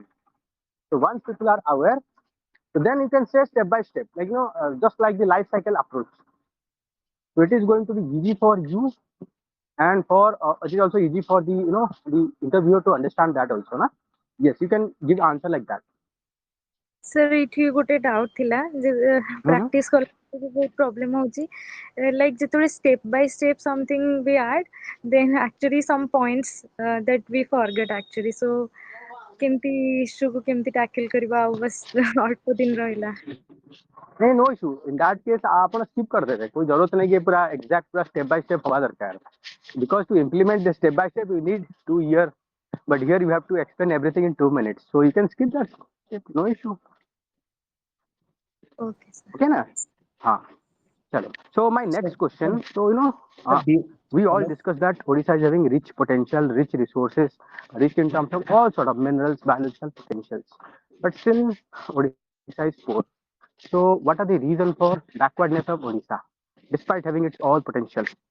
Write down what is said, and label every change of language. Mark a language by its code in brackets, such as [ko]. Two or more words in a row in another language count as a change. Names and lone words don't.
[en] So once people are aware, so then you can say step by step, like just like the life cycle approach. So it is going to be easy for you, and for it is also easy for the the interviewer to understand that also, na? Yes, you can give answer like that. Sir, [or] ଏଠି ଗୋଟେ doubt ଥିଲା ଯେ practice କଲା ବହୁତ problem ହଉଛି [en] like [or] ଯେତେବେଳେ [en] step by step something we add, then actually some points that we forget actually. [or] So କେମିତି issue କୁ କେମିତି tackle କରିବା ଆଉ ବस ଅଳ୍ପ ଦିନ ରହିଲା. [hi] नहीं, [en] no issue. in that case [hi] आप स्किप कर देते, कोई जरूरत नहीं कि पूरा एग्जैक्ट पूरा [en] step by step [hi] होगा दरकार. [en] because to implement the step by step you need 2 years, but here you have to explain everything in 2 minutes, so you can skip that step, no issue. Okay, sir. [hi] Okay ना? हाँ, चलो. [en] So my next question, so we all discussed that Odisha is having rich potential, rich resources, rich in terms of all sort of minerals, biological potentials, but still Odisha is poor. So what are the reasons for backwardness of Odisha, despite having its all potential?